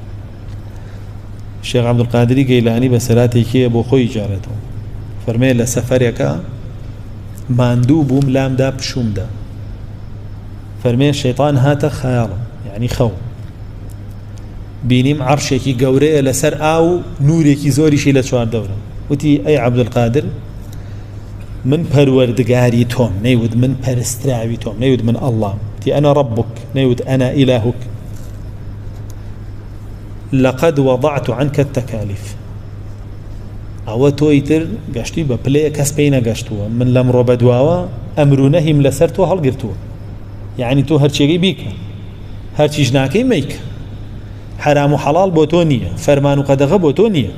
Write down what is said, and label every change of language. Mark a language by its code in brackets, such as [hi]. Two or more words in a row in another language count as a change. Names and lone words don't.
[ckb] شێخ عەبدولقادری گەیلانی بە سەراتێکیە بۆ خۆی جارێتەوە، فەرمێ لە سەفەرێکە ماندوو بووم لامدا پشومدا، فەرمێ شەیطان هاتە خەیاڵم یعنی خەو، بینیم عەرشێکی گەورەیە لەسەر ئاو نورێکی زۆریشی لە چواردەورە، وتی ئەی عەبدولقادر من پەروەردگاری تۆم، نەیوت من پەرستراوی تۆم، نەیوت من ئەڵڵام، تی [ar] ئەنا ڕەبوک، [ckb] نەیوت [ar] ئەنا ئیلاهوک، لقد وضعت عنك التكاليف، [ckb] ئەوە تۆی تر گەشتی بە پلەیە کەس پێی نەگەشتووە، من لەمڕۆ بەدواوە ئەمر و نەهیم لەسەر تۆ هەڵگرتووە، یعنی تۆ هەرچێکی بیکە، هەرچیش ناکەی مەیکە، حرام و حەڵال بۆ تۆ نییە، فەرمان و قەدەغە بۆ تۆ نییە.